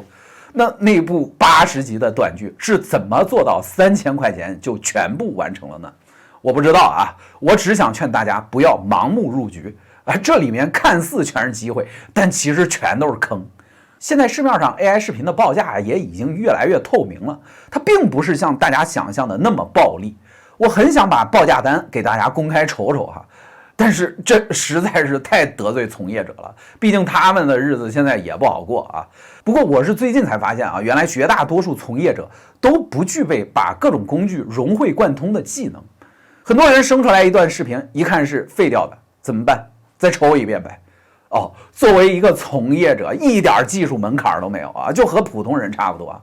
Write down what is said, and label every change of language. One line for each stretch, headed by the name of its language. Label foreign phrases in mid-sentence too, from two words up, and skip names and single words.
Chinese: 那部80集的短劇是怎麼做到3000塊錢就全部完成了呢？我不知道啊，我只想勸大家不要盲目入局啊！這裡面看似全是機會，但其實全都是坑。現在市面上 AI 視頻的報價也已經越來越透明了，它並不是像大家想象的那麼暴利。我很想把報價單給大家公開瞅瞅哈，但是這實在是太得罪從業者了，畢竟他們的日子現在也不好過啊。不過我是最近才發現啊，原來絕大多數從業者都不具備把各種工具融會貫通的技能。很多人生出來一段視頻，一看是廢掉的，怎麼辦？再抽一遍唄。哦，作為一個從業者，一點技術門檻都沒有啊，就和普通人差不多啊。